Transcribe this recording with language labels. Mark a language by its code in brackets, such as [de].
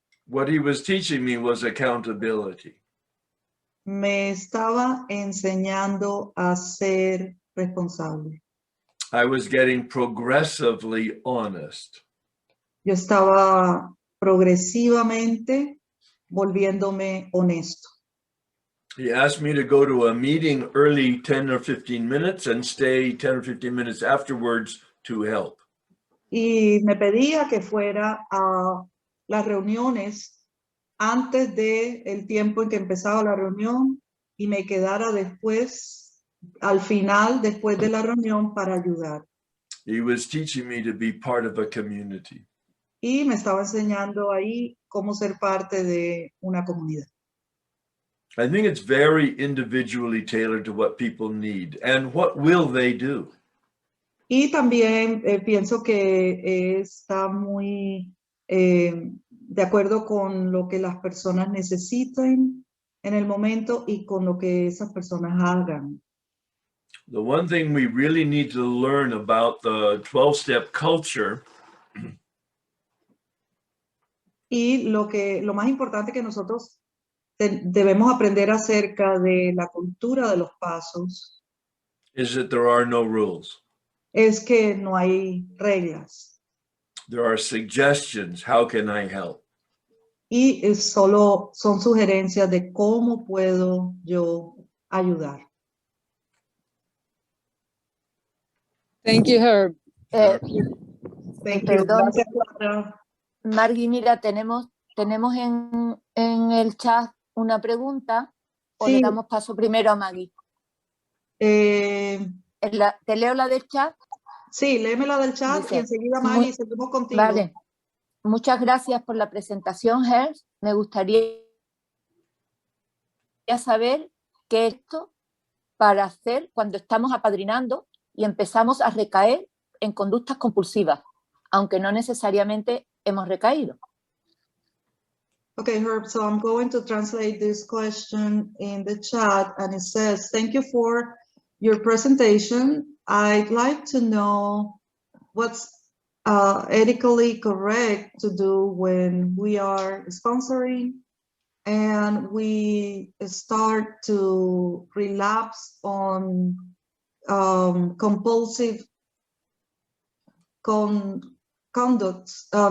[en] What he was teaching me was accountability. [es] Me estaba enseñando a ser responsable. [en] I was getting progressively honest. [es] Yo estaba progresivamente volviéndome honesto. [en] He asked me to go to a meeting early 10 or 15 minutes and stay 10 or 15 minutes afterwards to help. [es] Y me pedía que fuera a las reuniones antes del tiempo en que empezaba la reunión y me quedara después, al final, después de la reunión para ayudar. [en] He was teaching me to be part of a community. [es] Y me estaba enseñando ahí cómo ser parte de una comunidad. [en] I think it's very individually tailored to what people need and what will they do. [es] Y también pienso que está muy de acuerdo con lo que las personas necesiten en el momento y con lo que esas personas hagan. [en] The one thing we really need to learn about the 12-step culture [es] Y lo más importante que nosotros debemos aprender acerca de la cultura de los pasos [en] is that there are no rules. [es] es que no hay reglas [en] There are suggestions. How can I help? [es] y solo son sugerencias de cómo puedo yo ayudar. [en] Thank you, Herb. Thank you. [es] Perdón. Gracias, Clara. Margui, mira, tenemos en el chat una pregunta, o Sí. le damos paso primero a Maggie. ¿Te leo la del chat? Sí, léeme la del chat Dice, y enseguida, Maggie, seguimos contigo. Vale. Muchas gracias por la presentación, Herb. Me gustaría saber qué es esto para hacer cuando estamos apadrinando y empezamos a recaer en conductas compulsivas, aunque no necesariamente hemos recaído. [en] Okay, Herb, so I'm going to translate this question in the chat, and it says, thank you for your presentation. I'd like to know what's ethically correct to do when we are sponsoring and we start to relapse on compulsive conducts.